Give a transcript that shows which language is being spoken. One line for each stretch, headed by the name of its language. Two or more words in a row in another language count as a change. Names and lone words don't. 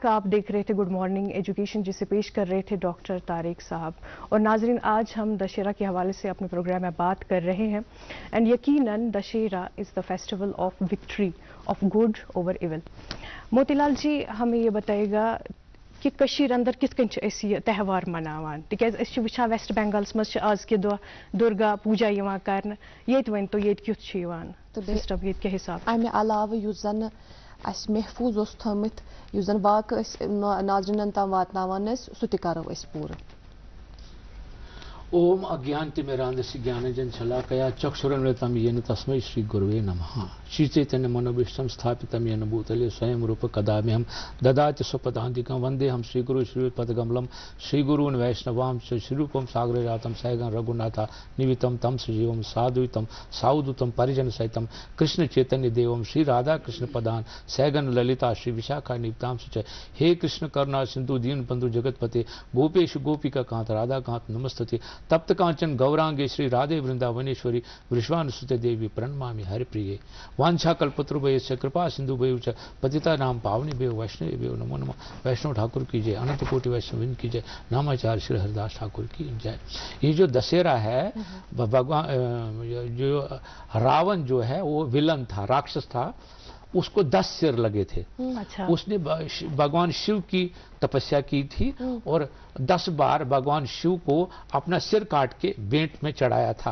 Hindi: आप देख रहे थे गुड मॉर्निंग एजुकेशन, जिसे पेश कर रहे थे डॉक्टर तारिक साहब। और नाजरीन, आज हम दशहरा के हवाले से अपने प्रोग्राम में बात कर रहे हैं, एंड यकीनन
English: Dussehra is the festival of victory of good over evil.
Hindi: मोतीलाल जी हमें ये बताएगा कि
Kashmiri: कशीर अंदर किस कन यह त्यौहार मनावान, तिकाज वुचान वेस्ट बंगालस मज आज के दो दुर्गा पूजा यवान करन, येत वन तो येत क्युथ छ यवान सिस्टम येत के हिसाब अमे अलावा युस जन अस महफूज ओस थमित युस जन वाक़ नाज़रीनन ताम वातनावान सु ति करो अस पूरा।
Sanskrit: ओम अज्ञानतिमिरान्धस्य ज्ञानञ्जन शलाकया चक्षुरुन्मिलितं येन तस्मै श्री गुरुवे नमः। श्री चैतन्य मनोभीष्टं स्थापितं येन भूतले स्वयं रूप कदा मह्यं ददाति स्वपदान्तिकं वन्देऽहं श्रीगुरु श्रीपदकमलं श्रीगुरून् वैष्णवां च श्रीरूपं सागरजातं सैगं रघुनाथ निमित्तं तं सजीवं साद्वैतं सावधूतं परिजन सहितं कृष्ण चैतन्य देवं श्री राधा कृष्ण पदान सैगन ललिता श्री विशाखा निप्तां च। हे कृष्ण करुणा सिंधु दीन बंधु जगतपते गोपेश गोपिका कांत राधा कांत नमस्तते। तप्त कांचन गौरांगे श्री राधे वृंदावनेश्वरी वृषभानुसुते देवी प्रणमामि हरिप्रिये। वांछा कल्पतरुभ्यश्च कृपा सिंधुभ्यो च पतितानां पावनेभ्यो वैष्णवेभ्यो नमो नमः।
Hindi: वैष्णव ठाकुर की जय, अनंत कोटि वैष्णव की जय, नामाचार्य श्री हरिदास ठाकुर की जय। ये जो दशहरा है, भगवान जो रावण जो है वो विलन था, राक्षस था, उसको 10 सिर लगे थे। अच्छा। उसने भगवान शिव की तपस्या की थी और 10 बार भगवान शिव को अपना सिर काट के भेंट में चढ़ाया था।